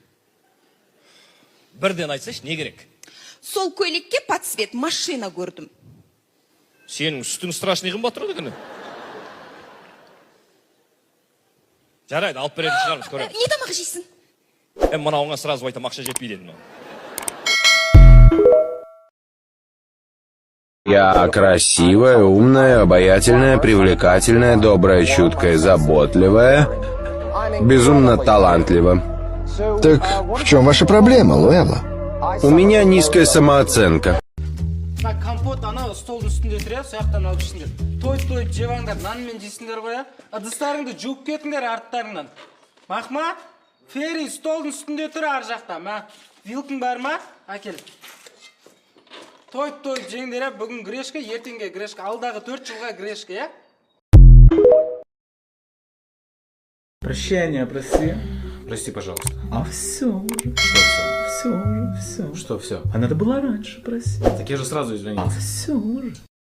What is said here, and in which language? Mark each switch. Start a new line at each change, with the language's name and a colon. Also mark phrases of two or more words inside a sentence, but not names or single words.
Kazakh: Бірден айтсайшы, не керек? Сол көйлекке
Russian: под цвет
Kazakh: машина көрдім. Сенің сүтің страшный қымбат тұрады екен. Жарайды, алып беретін шығармыз, көреміз. Не тамақ жейсің? Мынауыңа сразу айтам, ақша жетпейді енді.
Russian: Я красивая, умная, обаятельная, привлекательная, добрая, чуткая, заботливая, безумно талантлива. Так в чем ваша проблема, Луэлла? У меня низкая самооценка.
Kazakh: Компот ана столдың үстінде тұр я, сояқтан алып ішіңдер. Той жеваңдар, нанмен жейсіңдер ғой я. Ыдыстарыңды жуып кетіңдер арттарыңнан. Мақма, Фери столдың үстінде тұр ар жақта. Вилкің бар ма? Әкел. Той жеңдер я, бүгін грешка, ертеңге грешка, алдағы 4 жылға грешка я.
Russian: Прощение, прости. Прости, пожалуйста. А все уже. Что все? Все уже, все. Что все? А надо было раньше просить. Так я же сразу извинился. А все уже.